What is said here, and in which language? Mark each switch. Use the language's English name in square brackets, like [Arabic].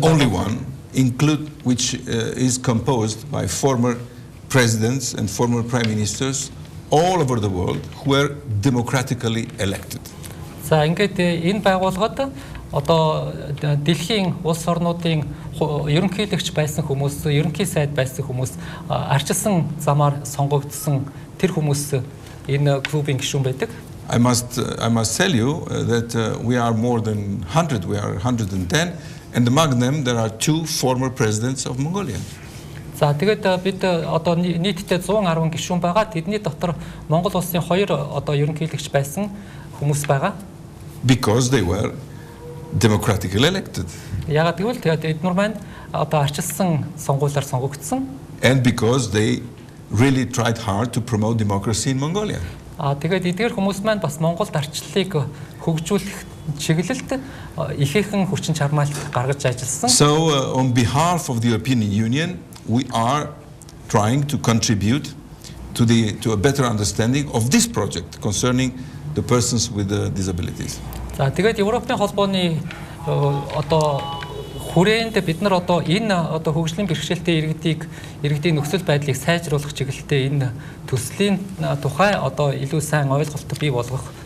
[English] the only one which is composed by former presidents and former prime ministers all over the world who were democratically elected. [Mongolian] За ингээд энэ байгууллагад одоо дэлхийн улс орнуудын ерөнхийлөгч байсан хүмүүс, ерөнхий сайд байсан хүмүүс, арчилсан замаар сонгогдсон тэр хүмүүс энэ клубын гишүүн байдаг. [English] I must tell you that we are more than 100, we are 110, and among them there are 2 former presidents of Mongolia. [Mongolian] За тэгээд бид одоо нийтдээ 110 гишүүн байгаа. Тэдний дотор Монгол улсын 2 одоо ерөнхийлөгч байсан хүмүүс байгаа. [English] Because they were democratically elected. [Mongolian] Яагаад гэвэл тэгээд эднүр маань одоо арчилсан сонгуулиар сонгогдсон. [English] And because they really tried hard to promote democracy in Mongolia. [Mongolian] Тэгээд эдгээр хүмүүс маань бас Монголд арчлалыг хөгжүүлэх чиглэлд ихээхэн хүчин чармаалт гаргаж ажилласан. [English] So on behalf of the European Union, we are trying to contribute to a better understanding of this project concerning the persons with disabilities. [Mongolian] За тэгээд Европын холбооны одоо хүрээнд бид нар одоо энэ одоо хөгжлийн бэрхшээлтэй иргэдийн нөхцөл байдлыг сайжруулах чиглэлтэй энэ төслийн тухай одоо илүү сайн ойлголт бий болгох.